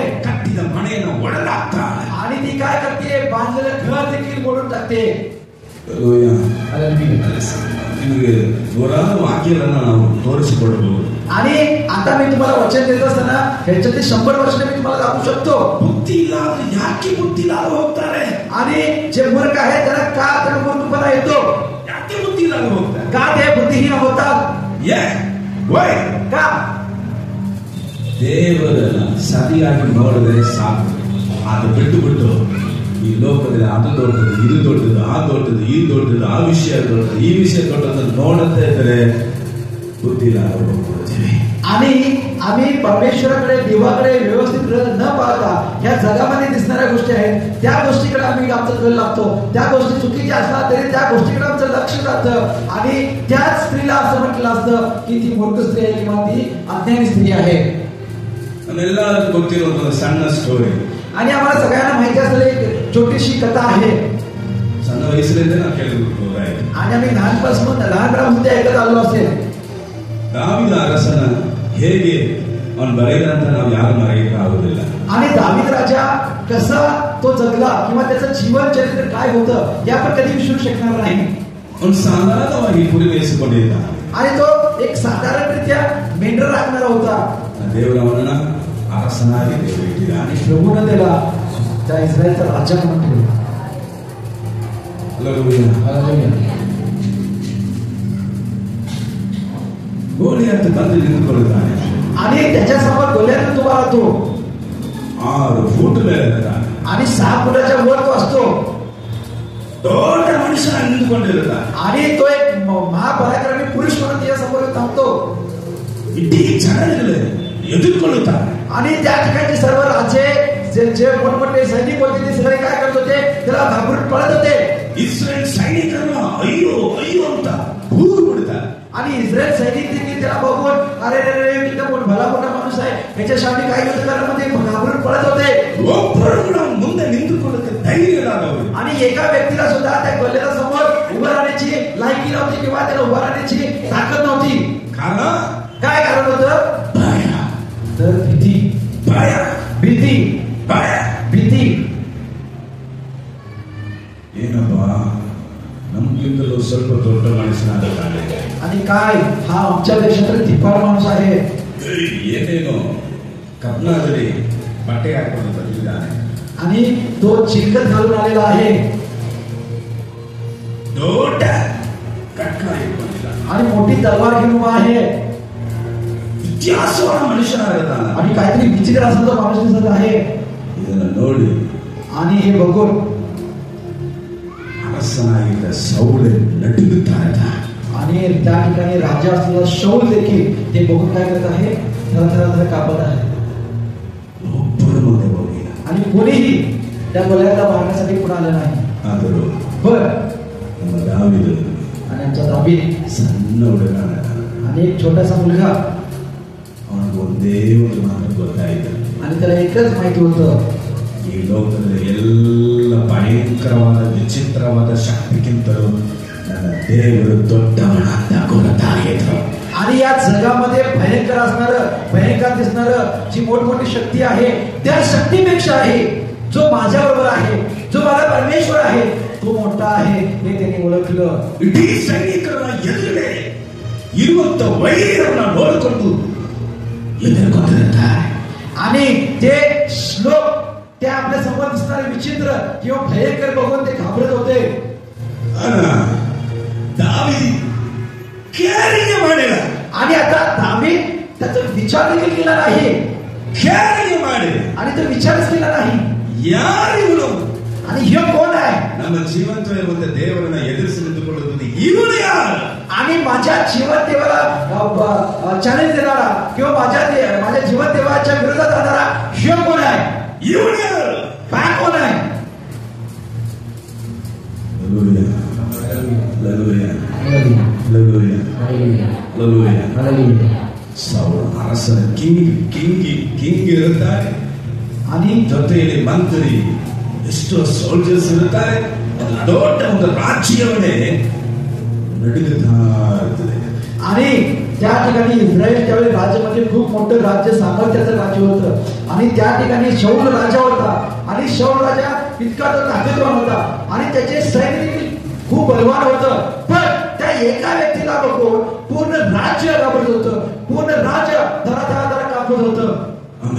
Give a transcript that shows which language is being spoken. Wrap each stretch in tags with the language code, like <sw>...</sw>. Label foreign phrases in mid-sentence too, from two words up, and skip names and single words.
<kn>ಕಟ್ಟಿದ ಮನೆಯನ್ನು ಒಡೆದಾಕ್ತಾಳೆ.</kn> <mr>आणि ती काय करते? बांधलेलं घर देखील मोडून टाकते. हालेलुया.</mr> <kn>ನಿಮಗೆ ನೂರಾರು ವಾಕ್ಯಗಳನ್ನ ನಾವು ತೋರಿಸಿಕೊಡಬಹುದು.</kn> <mr>आणि आता मी तुम्हाला वचन देत असताना ह्याच्यातील 100 वर्ष मी तुम्हाला दाखवू शकतो.</mr> <kn>ಬುದ್ಧಿ ಇಲ್ಲದೆ ಯಾಕೆ ಬುದ್ಧಿ ಇಲ್ಲದೆ ಹೋಗ್ತಾರೆ?</kn> <mr>आणि जे मूर्ख आहे त्याला का त्याला मूर्खपणा येतो?</mr> <kn>ಯಾಕೆ ಬುದ್ಧಿ ಇಲ್ಲದೆ ಹೋಗ್ತಾರೆ?</kn> <mr>का ते बुद्धिहीन होतात?</mr> <kn>ವೈ</kn> <mr>का?</mr> <kn>ದೇವರನ್ನ ಸರಿಯಾಗಿ ನೋಡಿದ್ರೆ ಸಾಕು. ಅದು ಬಿಟ್ಟು ಈ ಲೋಕದಲ್ಲಿ ಅದು ದೊಡ್ಡದು, ಇದು ದೊಡ್ಡದು, ಆ ದೊಡ್ಡದು, ಈ ದೊಡ್ಡದು, ಆ ವಿಷಯ ದೊಡ್ಡದು, ಈ ವಿಷಯ ದೊಡ್ಡದು ನೋಡುತ್ತಾ ಇದ್ರೆ ಬುದ್ಧಿ ಇಲ್ಲದೆ ಹೋಗ್ಬಿಡ್ತೀವಿ.</kn> <mr>आणि आम्ही परमेश्वराकडे देवाकडे व्यवस्थित न पाहता या जगामध्ये दिसणाऱ्या गोष्टी आहेत त्या गोष्टीकडे आम्ही आमचा कल लागतो. त्या गोष्टी चुकीच्या असतात तरी त्या गोष्टीकडे आमचं लक्ष जातं. आणि त्याच स्त्रीला असं म्हटलं असतं की ती मूर्ख स्त्री आहे किंवा ती अज्ञानी स्त्री आहे.</mr> <kn>ಎಲ್ಲರಿಗೂ ಗೊತ್ತಿರೋ ಒಂದು ಸಣ್ಣ ಸ್ಟೋರಿ.</kn> <mr>आणि आम्हाला सगळ्यांना माहिती असलेली एक छोटीशी कथा आहे.</mr> <kn>ಸಣ್ಣ ವಯಸ್ಸಿನಿಂದ ನಾವು ಕೇಳಿರ್ಬೋದು.</kn> <mr>आणि आम्ही लहानपणापासून ते ऐकत आलो असेल.</mr> <kn>दावीद ಅರಸನ ಹೇಗೆ ಅವನು ಬರೆದಂತ ನಾವು ಯಾರು ಮರೆಯಕ್ಕಾಗುವುದಿಲ್ಲ.</kn> <mr>आणि दावीद राजा कसा तो जगला किंवा त्याचं जीवन चरित्र काय होतं हे आपण कधी विसरू शकणार नाही.</mr> <kn>ಅವನು ಸಾಧಾರಣವಾಗಿ ಕುರಿ ಮೇಯಿಸಿಕೊಂಡಿದ್ದ.</kn> <mr>आणि तो एक साधारणरित्या मेंढर राखणारा होता.</mr> <kn>ದೇವರು ಅವನನ್ನ ಅರಸನಾಗಿ ಇಟ್ಟಿದ್ದ.</kn> <mr>आणि प्रभूने त्याला त्या इस्रायलचा राजा म्हणून ठेवला.</mr> <kn>ಗೋಲಿಯಾತ ಬಂದು ನಿಂತುಕೊಳ್ಳುತ್ತಾನೆ.</kn> <mr>आणि त्याच्यासमोर गोलियात उभा राहतो.</mr> <kn>6 फूट ಮೇಲೆ ಇರ್ತಾನೆ.</kn> <mr>आणि 6 फुटाच्या वर तो असतो.</mr> <kn>ದೊಡ್ಡ ಮನುಷ್ಯನಾಗಿ ನಿಂತುಕೊಂಡಿರ್ತಾನೆ.</kn> <mr>आणि तो एक महापराक्रमी पुरुष म्हणून त्याच्या समोर थांबतो.</mr> <kn>ಇಡೀ ಜನಗಳು ಎದುರುಕೊಳ್ಳುತ್ತಾರೆ.</kn> <mr>आणि त्या ठिकाणी सर्व राजे जे मोठमोठे सैनिक होते ते सगळे काय करत होते? त्याला घाबरून पळत होते.</mr> <kn>इस्रायल सैनिकांना अय्यो अय्यो ಅಂತ भूर ಬಿಡ್ತಾರೆ.</kn> <mr>आणि इस्रायल सैनिक देखील त्याला बघून अरे रे रे एकदम भला मोठा माणूस आहे याच्या शामी काय युद्ध करण्यामध्ये घाबरून पळत होते.</mr> <kn>ಒಬ್ಬರು ಕೂಡ ಮುಂದೆ ನಿಂತುಕೊಳ್ಳಕ್ಕೆ ಧೈರ್ಯ ಇಲ್ಲದವರು.</kn> <mr>आणि एका व्यक्तीला सुद्धा त्या गल्ल्याला समोर उभं राहण्याची लायकी नव्हती किंवा त्याला उभं राहण्याची ताकद नव्हती. कारण काय कारण होतं?</mr> <kn>ಭಯ.</kn> <mr>तर भीती.</mr> <kn>ಭಯ.</kn> <mr>भीती.</mr> <kn>ಭಯ.</kn> <mr>भीती.</mr> <kn>ಏನಪ್ಪ ನಮ್ಗಿಂತಲೂ ಸ್ವಲ್ಪ ದೊಡ್ಡ ಮನುಷ್ಯನಾಗಿದ್ದಾನೆ.</kn> <mr>आणि काय हा आमच्या देशातील धिप्पाड माणूस आहे.</mr> <kn>ಏನೇನೋ ಕಬ್ನಾದಲ್ಲಿ ಬಟ್ಟೆ ಹಾಕೊಂಡು ಬಂದಿದ್ದಾನೆ.</kn> <mr>आणि तो चिलकत घालून आलेला आहे.</mr> <kn>ದೊಡ್ಡ ಕಟ್ಕ ಇಟ್ಕೊಂಡಿದ್ದಾನೆ.</kn> <mr>आणि मोठी तलवार घेऊन उभा आहे.</mr> <kn>ವ್ಯತ್ಯಾಸವಾದ ಮನುಷ್ಯನಾಗಿದ್ದಾನೆ.</kn> <mr>आणि काहीतरी विचित्र असा तो माणूस दिसत आहे.</mr> <kn>ಇದನ್ನು ನೋಡಿ</kn> <mr>आणि हे बघून</mr> <kn>ಅರಸನಾಗಿದ್ದ ಸೌಲ ನಡುಗುತ್ತಾ ಇದ್ದ.</kn> <mr>आणि त्या ठिकाणी राजा असलेला शौल देखील ते बघून काय करत आहे? थरथर कापत आहे.</mr> <kn>ಒಬ್ಬರು ಮುಂದೆ ಹೋಗಿಲ್ಲ.</kn> <mr>आणि कोणीही त्या गोल्याला मारण्यासाठी पुढे आलं नाही.</mr> <kn>ಆದರೂ</kn> <mr>बर</mr> <kn>ನಮ್ಮ ದಾವೀದನು</kn> <mr>आणि आमचा दावीद</mr> <kn>ಸಣ್ಣ ಹುಡುಗ.</kn> <mr>आणि एक छोटासा मुलगा.</mr> <kn>ಅವನಿಗೆ ಒಂದೇ ಒಂದು ಮಾತು ಗೊತ್ತಾಯಿತು.</kn> <mr>आणि त्याला एकच माहिती होतं.</mr> <kn>ಈ ಲೋಕದಲ್ಲಿ ಎಲ್ಲ ಭಯಂಕರವಾದ ವಿಚಿತ್ರವಾದ ಶಕ್ತಿಗಿಂತಲೂ ನನ್ನ ದೇವರು ದೊಡ್ಡವನಾದ ಗೊತ್ತಾಯಿತು.</kn> <mr>आणि या जगामध्ये भयंकर असणारं भयंकर दिसणारं जी मोठमोठी शक्ती आहे त्या शक्तीपेक्षा आहे जो माझ्याबरोबर आहे, जो माझा परमेश्वर आहे तो मोठा आहे हे त्यांनी ओळखलं.</mr> <kn>ಇಡೀ ಸೈನಿಕರನ್ನ ಎದುರುಗಡೆ ಇರುವಂತ ವೈರನ್ನ ನೋಡಿಕೊಂಡು ಎದುರುಕೊಂಡಿರುತ್ತಾರೆ.</kn> <mr>आणि ते श्लोक त्या आपल्या समोर दिसणारे विचित्र किंवा भयंकर बघून ते घाबरत होते.</mr> <kn>दावीद केअरिंग ಮಾಡಿಲ್ಲ.</kn> <mr>आणि आता दावीद त्याचा विचार देखील केला नाही.</mr> <kn>केअरिंग ಮಾಡಿಲ್ಲ.</kn> <mr>आणि तो विचारच केला नाही.</mr> <kn>ಯಾರು ಇವನು?</kn> <mr>आणि हे कोण आहे?</mr> <kn>ನಮ್ಮ ಜೀವಂತವಿರುವಂತ ದೇವರನ್ನ ಎದುರಿಸಿ ನಿಂತುಕೊಳ್ಳುವುದು ಇವನು ಯಾರು?</kn> <mr>आणि माझ्या जीवन देवाला चॅलेंज देणारा किंवा माझ्या जीवन देवाच्या विरोधात जाणारा हे कोण आहे?</mr> <kn>ಇವನು ಯಾರು?</kn> <mr>काय कोण आहे?</mr> <kn>ಸೌಲ ಅರಸನ ಕಿಂಗ್ ಇರುತ್ತಾರೆ.</kn> <mr>आणि</mr> <kn>ಜೊತೆಯಲ್ಲಿ ಮಂತ್ರಿ ಎಷ್ಟೋ ಸೋಲ್ಜರ್ಸ್ ಇರುತ್ತಾರೆ. ದೊಡ್ಡ ಒಂದು ರಾಜ್ಯವನ್ನೇ ನಡುಗುತ್ತಾ ಇರ್ತದೆ.</kn> <mr>आणि त्या ठिकाणी इस्रायल त्यावेळी राज्यामध्ये खूप मोठं राज्य सामर्थ्याचं राज्य होतं. आणि त्या ठिकाणी शौल राजा होता. आणि शौल राजा इतका तो ताकदवान होता आणि त्याचे सैन्य देखील खूप बलवान होतं. पण त्या आणि एका व्यक्तीला बघून पूर्ण राज्य घाबरत होतं, पूर्ण राज्य धरा कापत होतं.</mr>